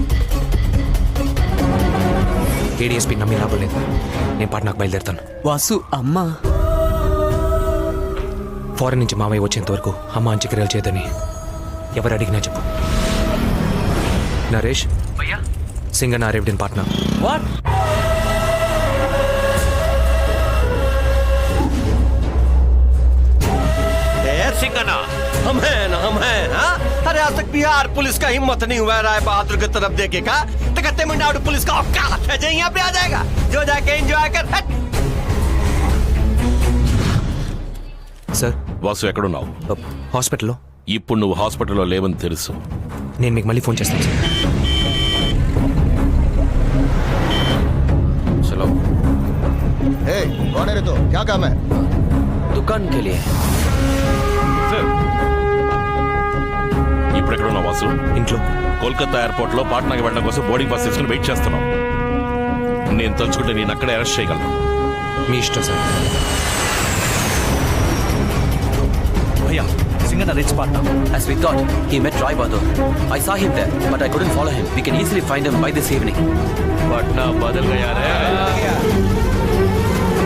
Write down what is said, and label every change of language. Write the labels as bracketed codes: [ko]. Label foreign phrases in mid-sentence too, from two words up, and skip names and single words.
[te] ఏడీఎస్పీ నమ్మి లాభం లేదు. నేను పాట్నాకు బయలుదేరుతాను. వాసు, అమ్మా ఫారెన్ నుంచి మామయ్య వచ్చేంత వరకు అమ్మ అంత్యక్రియలు చేయదని ఎవరు అడిగినా చెప్పు. [en] Naresh, Singanna arrived in Patna. వాట్? [hi] सिंगना हम हैं हाँ? अरे आज तक बिहार पुलिस का हिम्मत नहीं हुआ राय बहादुर की तरफ देखेगा तो तमिलनाडु पुलिस का औकात है, यहाँ पे आ जाएगा जो जाके एंजॉय कर. [te] సార్, వాసు ఎక్కడున్నావు? హాస్పిటల్లో. ఇప్పుడు నువ్వు హాస్పిటల్లో లేవని తెలుసు. నేను మీకు మళ్ళీ ఫోన్ చేస్తాను సార్. [hi] चलो. ए, कौन है रे तो? क्या काम है? दुकान के लिए. [te] ఇప్పుడు ఎక్కడున్నావు వాసు? ఇంట్లో. కోల్కతా ఎయిర్పోర్ట్ లో పాట్నాకి వెళ్ళడం కోసం బోర్డింగ్ పాస్ తీసుకుని వెయిట్ చేస్తున్నావు. నేను తలుచుకుంటే నేను అక్కడే అరెస్ట్ చేయగలను. మీ ఇష్టం సార్. [en] Bhaiya, Singanna reach Patna. As we thought, he met Roy Bahadur. I saw him there, but I couldn't follow him. We can easily find him by this evening. [hi] पटना बदल गया रे.